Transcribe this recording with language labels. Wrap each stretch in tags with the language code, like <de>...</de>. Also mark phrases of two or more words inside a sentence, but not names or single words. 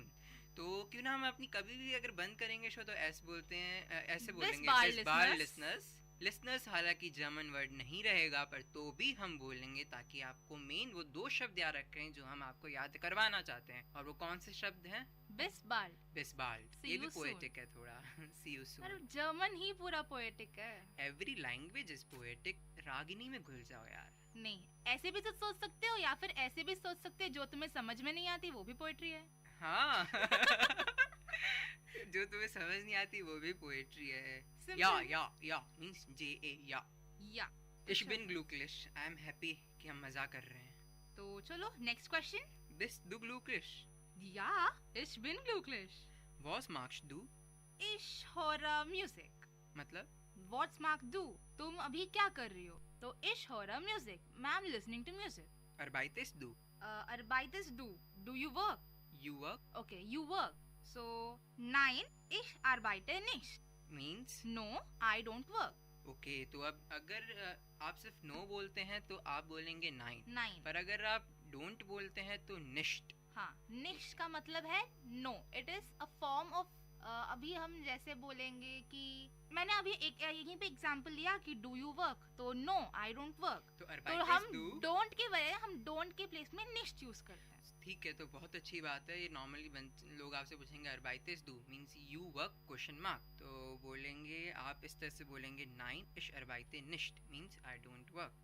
<hi>तो क्यों ना हम अपनी कभी भी अगर बंद करेंगे शो तो ऐसे बोलते हैं, ऐसे बोलेंगे</hi> <de>bis bald</de> <hi>लिसनर्स, लिसनर्स हालांकि</hi> <en>German word</en> <hi>नहीं रहेगा पर तो भी हम बोलेंगे ताकि आपको मेन वो 2 शब्द याद रखें जो हम आपको याद करवाना चाहते हैं। और वो कौन से शब्द हैं? बिस्बाल्ड। ये भी पोएटिक है थोड़ा।</hi> <en>See you soon।</en> <hi>अरे जर्मन ही पूरा पोएटिक है।</hi> <en>Every language is poetic.</en> <hi>रागिनी में घुल जाओ यार। नहीं, ऐसे भी तो सोच सकते हो या फिर ऐसे भी सोच सकते हो जो तुम्हें समझ में नहीं आती वो भी पोएट्री है। हाँ। जो तुम्हें समझ नहीं आती वो भी पोएट्री है।</hi> <de>या मींस JA या। Ich bin glücklich।</de> <en>I am happy</en> <hi>कि हम मजा कर रहे हैं। तो चलो</hi> <en>next question.</en> <de>Bist du glücklich? Ja, ich bin glücklich। Was magst du? Ich höre Musik।</de> <hi>मतलब?</hi> <de>What magst du?</de> <hi>तुम अभी क्या कर रही हो? तो</hi> <de>ich höre Musik।</de> <en>मैं am listening to music।</en> <de>Arbeitest du? Arbeitest du?</de> <en>Do you work? You work? Okay, you work। So,</en> <de>nein, ich arbeite nicht।</de> <en>Means? No, I don't work।</en> <hi>Okay, तो अब अगर आप सिर्फ no बोलते हैं तो आप बोलेंगे nein। पर अगर आप don't बोलते हैं तो nicht। हाँ, nicht का मतलब है no।</hi> <en>It is a form of</en> <hi>अभी हम जैसे बोलेंगे कि मैंने अभी यहीं पे एग्जांपल लिया कि</hi> <en>do you work,</en> <hi>तो</hi> <en>no I don't work.</en> <hi>तो हम डोंट के बजाय हम डोंट के प्लेस में निश्ट यूज करते हैं। ठीक है, तो बहुत अच्छी बात है। ये नॉर्मली लोग आपसे पूछेंगे</hi> <de>Arbeitest du</de> <en>means you work question mark,</en> <hi>तो बोलेंगे आप इस तरह से बोलेंगे</hi> <de>Nein, ich arbeite nicht</de> <en>means I don't work.</en>